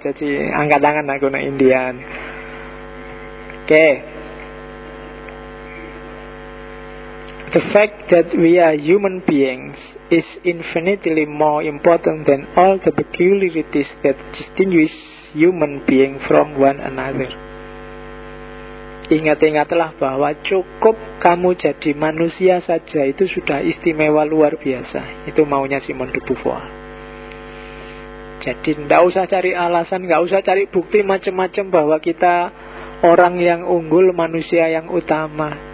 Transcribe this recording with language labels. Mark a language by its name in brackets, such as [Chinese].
[Indonesian] Jadi angkat tangan aku naik India. Oke. [English] The fact that we are human beings is infinitely more important than all the peculiarities that distinguish human being from one another. [Indonesian] Ingat-ingatlah bahwa cukup kamu jadi manusia saja itu sudah istimewa luar biasa. Itu maunya Simone de Beauvoir. Jadi tidak usah cari alasan, tidak usah cari bukti macam-macam bahwa kita orang yang unggul, manusia yang utama.